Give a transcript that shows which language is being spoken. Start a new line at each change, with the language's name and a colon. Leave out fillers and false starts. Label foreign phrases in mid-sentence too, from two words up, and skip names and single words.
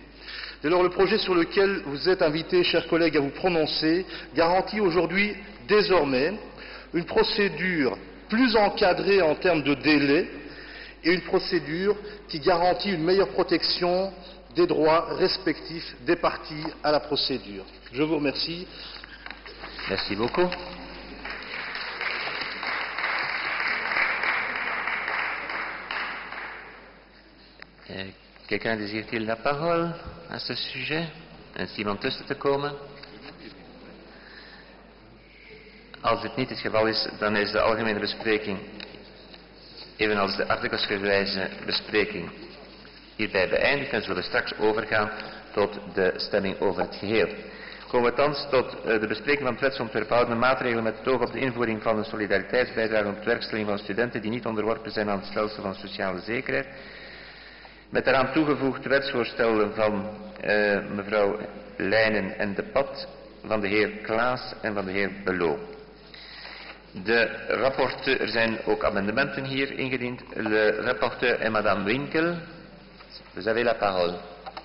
French: Dès lors, le projet sur lequel vous êtes invités, chers collègues, à vous prononcer, garantit aujourd'hui, désormais, une procédure plus encadrée en termes de délai et une procédure qui garantit une meilleure protection des droits respectifs des parties à la procédure. Je vous remercie. Merci beaucoup. Quelqu'un désire-t-il la parole à ce sujet?
Dutch: Is iemand tussen te komen? Als dit niet het geval is, dan is de algemene bespreking, evenals de artikelsgewijze bespreking, hierbij beëindigd en zullen straks overgaan tot de stemming over het geheel. Komen we thans tot de bespreking van het wetsontwerp houdende maatregelen met het oog op de invoering van een solidariteitsbijdrage op de werkstelling van studenten die niet onderworpen zijn aan het stelsel van sociale zekerheid. Met daaraan toegevoegd wetsvoorstellen van mevrouw Leijnen en De Pat, van de heer Klaas en van de heer Belot. Er zijn ook amendementen hier ingediend.
French: Le rapporteur est madame Winkel. Vous avez la parole.